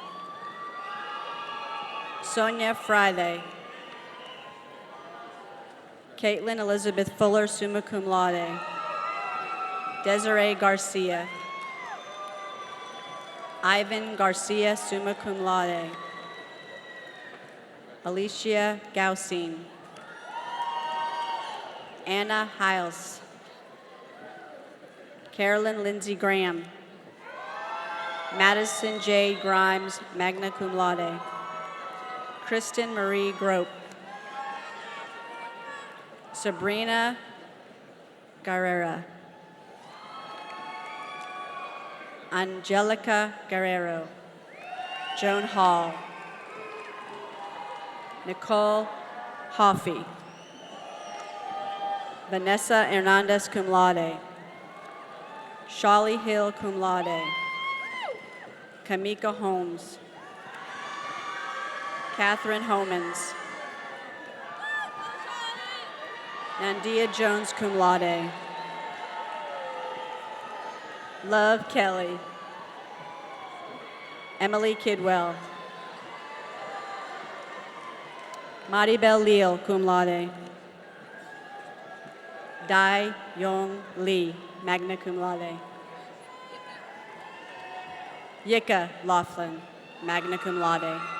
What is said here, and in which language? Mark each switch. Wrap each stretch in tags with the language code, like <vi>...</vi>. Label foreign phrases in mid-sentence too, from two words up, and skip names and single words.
<en>Sonia Friday. Caitlin Elizabeth Fuller,</en> <la>summa cum laude.</la> <en>Desiree Garcia. Ivan Garcia,</en> <la>summa cum laude.</la> <en>Alicia Gausin. Anna Hiles. Carolyn Lindsay Graham. Madison J. Grimes,</en> <la>magna cum laude.</la> <en>Kristen Marie Grope. Sabrina Guerrera. Angelica Guerrero. Joan Hall. Nicole Hoffey. Vanessa Hernandez,</en> <la>cum laude.</la> <en>Shawley Hill,</en> <la>cum laude.</la> <en>Kamika Holmes. Catherine Homans. Nandia Jones,</en> <la>cum laude.</la> <en>Love Kelly. Emily Kidwell. Maribel Leal,</en> <la>cum laude.</la> <en>Dai Yong Lee,</en> <la>magna cum laude.</la> <en>Yika Laughlin,</en> <la>magna cum laude.</la>